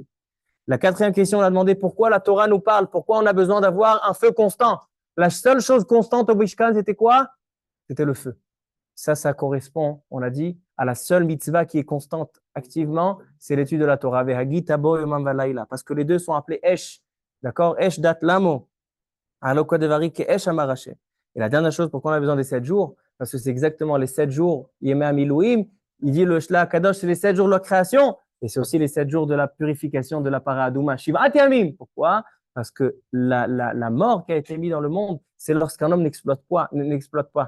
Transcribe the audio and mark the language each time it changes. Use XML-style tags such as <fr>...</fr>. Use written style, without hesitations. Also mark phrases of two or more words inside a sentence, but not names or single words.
<fr>La quatrième question, on a demandé pourquoi la Torah nous parle, pourquoi on a besoin d'avoir un feu constant. La seule chose constante au Mishkan, c'était quoi? C'était le feu. Ça correspond, on l'a dit, à la seule mitzvah qui est constante activement, c'est l'étude de la Torah. Parce que les deux sont appelés Esh. D'accord?</fr> <he>אש דת למו. אש המערכה.</he> <fr>Et la dernière chose, pourquoi on a besoin des 7 jours? Parce que c'est exactement les 7 jours,</fr> <he>ימי המילואים.</he> <fr>Il dit le Shla Kadosh, c'est les 7 jours de la création. Et c'est aussi les 7 jours de la purification de la Paradouma.</fr> <he>שבעה ימים. Pourquoi?</he> <fr>Parce que la mort qui a été mise dans le monde, c'est lorsqu'un homme n'exploite pas.</fr>